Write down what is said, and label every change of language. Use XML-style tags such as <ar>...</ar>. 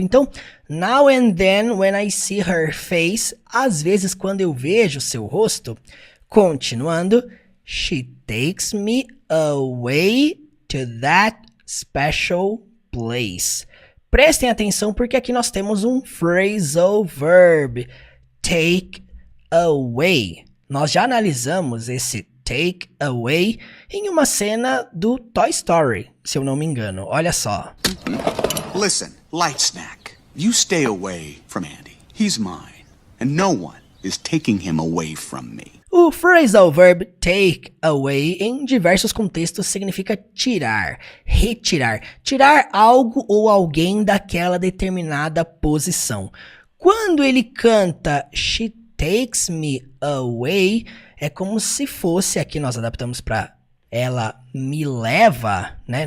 <en>Então, now and then, when I see her face,</en> <pt>às vezes quando eu vejo seu rosto, continuando,</pt> <en>she takes me away to that special place.</en> <pt>Prestem atenção porque aqui nós temos um phrasal verb, take away. Nós já analisamos esse take away em uma cena do Toy Story, se eu não me engano. Olha só.</pt> <en>Listen, Light Snack, you stay away from Andy. He's mine, and no one is taking him away from me.</en> <pt>O phrasal verb take away em diversos contextos significa tirar, retirar, tirar algo ou alguém daquela determinada posição. Quando ele canta</pt> <en>She takes me away,</en> <pt>é como se fosse, aqui nós adaptamos para ela me leva, né?</pt>